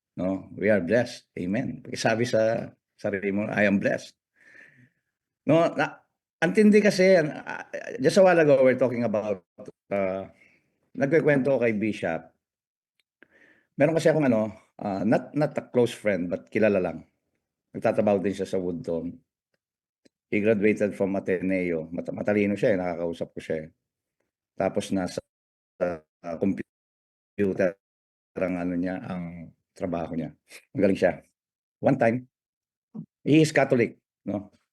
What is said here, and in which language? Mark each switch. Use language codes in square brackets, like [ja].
[en] No, we are blessed. Amen. [tl] Sabi sa sarili mo, [en] I am blessed. No, [tl] antindi kasi, [en] just a while ago, we're talking about, [tl] nagkikwento ko kay Bishop. Meron kasi akong [en] not a close friend, but [tl] kilala lang. Nagtatrabaho din siya sa Woodton. [en] He graduated from Ateneo. [tl] Matalino siya, nakakausap ko siya. Tapos nasa computer ang trabaho niya. Magaling siya. [en] One time, he is Catholic, no?